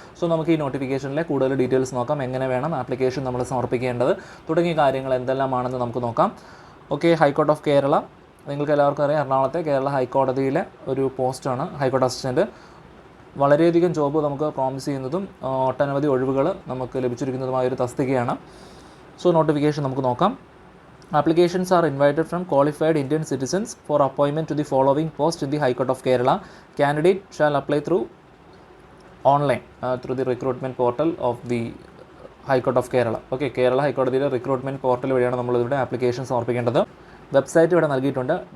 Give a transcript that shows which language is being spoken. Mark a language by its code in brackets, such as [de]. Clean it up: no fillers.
[ml] So നമുക്ക് ഈ നോട്ടിഫിക്കേഷനിലെ കൂടുതൽ ഡീറ്റെയിൽസ് നോക്കാം. എങ്ങനെ വേണം ആപ്ലിക്കേഷൻ നമ്മൾ സമർപ്പിക്കേണ്ടത് തുടങ്ങിയ കാര്യങ്ങൾ എന്തെല്ലാമാണെന്ന് നമുക്ക് നോക്കാം. ഓക്കെ, ഹൈക്കോർട്ട് ഓഫ് കേരള നിങ്ങൾക്ക് എല്ലാവർക്കും അറിയാം, എറണാകുളത്തെ കേരള ഹൈക്കോടതിയിലെ ഒരു പോസ്റ്റാണ് ഹൈക്കോർട്ട് അസിസ്റ്റൻറ്റ്. വളരെയധികം ജോബ് നമുക്ക് പ്രോമിസ് ചെയ്യുന്നതും ഒട്ടനവധി ഒഴിവുകൾ നമുക്ക് ലഭിച്ചിരിക്കുന്നതുമായൊരു തസ്തികയാണ്. സോ നോട്ടിഫിക്കേഷൻ നമുക്ക് നോക്കാം. [en] Applications are invited from qualified Indian citizens for appointment to the following post in the High Court of Kerala. Candidate shall apply through online through the recruitment portal of the High Court of Kerala. [ml] Okay, Kerala ഹൈക്കോടതിയിലെ recruitment portal വഴിയാണ് നമ്മളിവിടെ application സമർപ്പിക്കേണ്ടത്. Website ഇവിടെ നൽകിയിട്ടുണ്ട്.